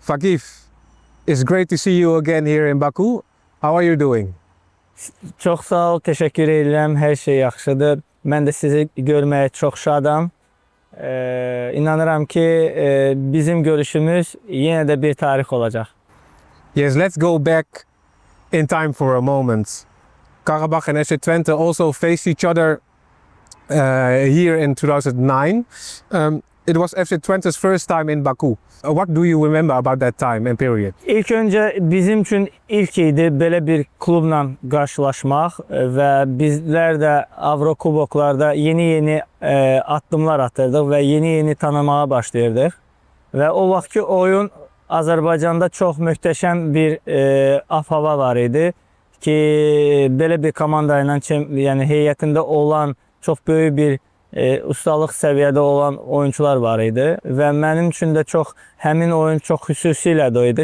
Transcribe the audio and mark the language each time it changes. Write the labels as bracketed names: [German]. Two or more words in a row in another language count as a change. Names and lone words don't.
[English] Fagif, it's great to see you again here in Baku. How are you doing? [Azerbaijani] Çox sağ ol, təşəkkür edirəm. Hər şey yaxşıdır. Mən də sizi görməyə çox şadam. İnanıram ki, bizim görüşümüz yenə də bir tarix olacaq. [English] Yes, let's go back in time for a moment. Karabakh and FC Twente also faced each other here in 2009. It was FC Twente's first time in Baku. What do you remember about that time and period? [Azerbaijani] İlk öncə bizim üçün ilk idi belə bir klubla qarşılaşmaq və bizlər də Avrokuboklarda yeni addımlar atırdıq və yeni tanımaya başlayırdıq. Və o vaxtki oyun Azərbaycanda çox möhtəşəm bir hava var idi ki, belə bir komanda ilə, yəni heyətində olan çox böyük bir ustalıq səviyyədə olan oyuncular var idi və mənim üçün də həmin oyun çox xüsusilə də idi.